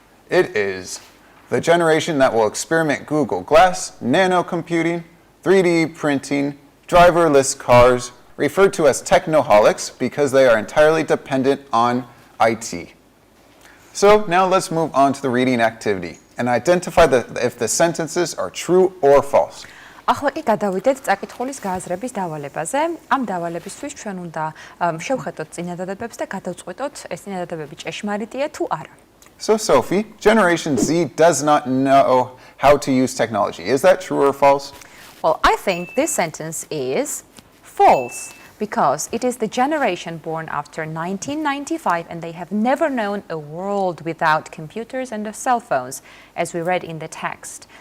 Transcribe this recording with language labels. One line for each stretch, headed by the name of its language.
English: It is the generation that will experiment Google Glass, nano computing, 3D printing, driverless cars, referred to as technoholics because they are entirely dependent on IT. So now let's move on to the reading activity and identify if the sentences are true or false.
Georgian: ახლა კი გადავიდეთ წაკითხulis გააზრების დავალებაზე. ამ დავალებისთვის ჩვენ უნდა შევხედოთ წინადადებებს და გადავწყვიტოთ ეს წინადადებები ჭეშმარიტია თუ არა.
English: So Sophie, Generation Z does not know how to use technology. Is that true or false? Well, I think this sentence is false because it is the generation born after 1995 and they have never known a world without computers and cell phones, as we read in the text.